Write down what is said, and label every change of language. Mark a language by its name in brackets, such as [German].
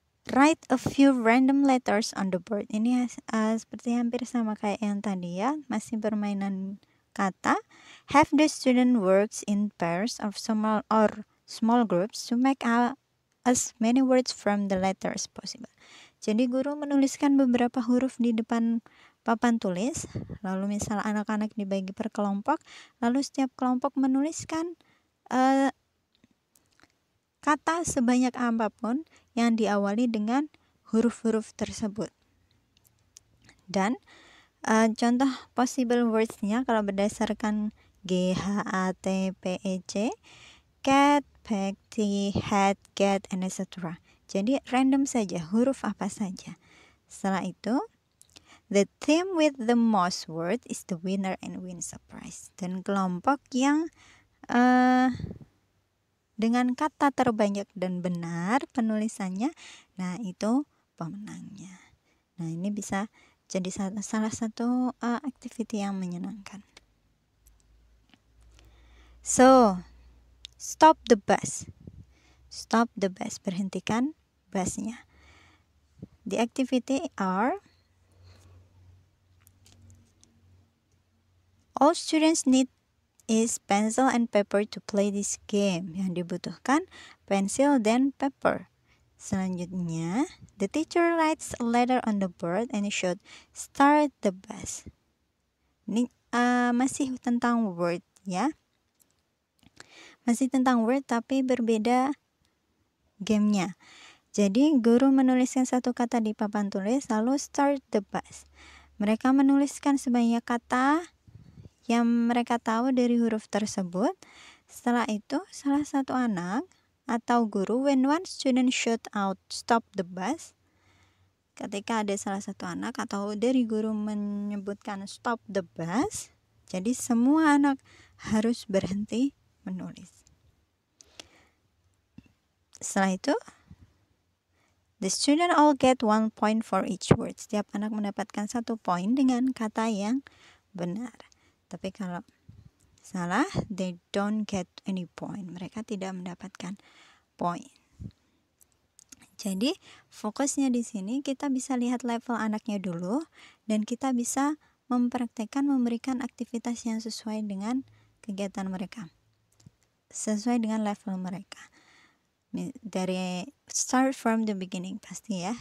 [English] Write a few random letters on the board. [Indonesian] Ini seperti hampir sama kayak yang tadi ya, masih permainan kata. [English] Have the student works in pairs or small groups to make as many words from the letters possible. [Indonesian] Jadi guru menuliskan beberapa huruf di depan papan tulis, lalu misal anak-anak dibagi per kelompok, lalu setiap kelompok menuliskan kata sebanyak apapun yang diawali dengan huruf-huruf tersebut. Dan contoh possible words-nya kalau berdasarkan GHATPEC, cat, pig, tea, hat, get, and etc. Jadi random saja, huruf apa saja. Setelah itu, [English] the team with the most words is the winner and wins a prize. [Indonesian] Dan kelompok yang dengan kata terbanyak dan benar penulisannya, nah itu pemenangnya. Nah, ini bisa jadi salah satu activity yang menyenangkan. [English] So, stop the bus. [Indonesian] Berhentikan busnya. [English] The activity are all students need is pencil and paper to play this game. [Indonesian] Yang dibutuhkan pensil dan paper. [English] Selanjutnya, the teacher writes a letter on the board and should start the bus. [Indonesian] Ini masih tentang word ya. Masih tentang word tapi berbeda gamenya. Jadi guru menuliskan satu kata di papan tulis lalu [English] start the bus. [Indonesian] Mereka menuliskan sebanyak kata yang mereka tahu dari huruf tersebut. Setelah itu salah satu anak atau guru, [English] when one student shout out stop the bus, [Indonesian] ketika ada salah satu anak atau dari guru menyebutkan [English] stop the bus, [Indonesian] jadi semua anak harus berhenti menulis. Setelah itu [English] the student all get 1 point for each word. [Indonesian] Setiap anak mendapatkan 1 poin dengan kata yang benar. Tapi kalau salah, [English] they don't get any point. [Indonesian] Mereka tidak mendapatkan poin. Jadi, fokusnya di sini kita bisa lihat level anaknya dulu dan kita bisa mempraktekkan memberikan aktivitas yang sesuai dengan kegiatan mereka. Sesuai dengan level mereka. Dari [English] start from the beginning [Indonesian] pasti ya.